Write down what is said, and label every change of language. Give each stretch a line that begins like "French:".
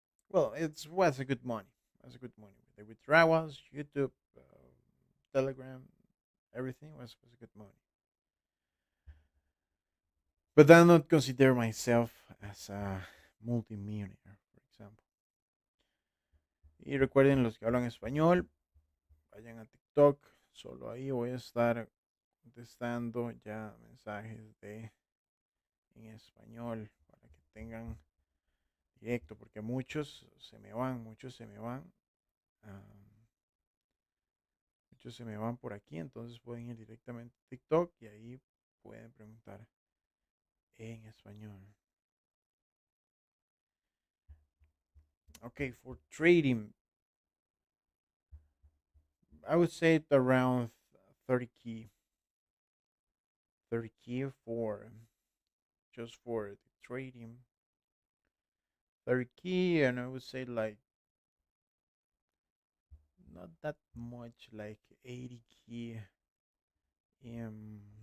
English: Well, it was a good money. It was a good money. The withdrawals, YouTube, Telegram, everything was a good money. But I not consider myself as a multimillionaire, for example.
Spanish: Y recuerden los que hablan español, vayan a TikTok. Solo ahí voy a estar contestando ya mensajes de en español para que tengan directo, porque muchos se me van. am, Muchos se me van por aquí, entonces pueden ir directamente a TikTok y ahí pueden preguntar en español.
English: Okay, for trading, I would say it around 30 key, 30 key for just for the trading, 30 key, and I would say like not that much, like 80 key in